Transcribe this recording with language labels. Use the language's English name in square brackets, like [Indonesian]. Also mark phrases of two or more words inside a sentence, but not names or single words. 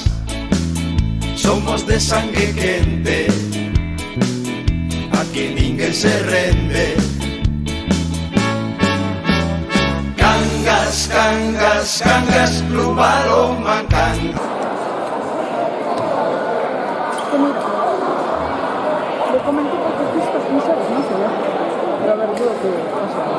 [Galician] Somos de sangue quente, aquí ninguén se rende. Cangas, Cangas, Cangas, Club Balonmán Cangas. [Spanish] Le comenté porque justo no sabes, no sé, pero a ver, dudo que pasa.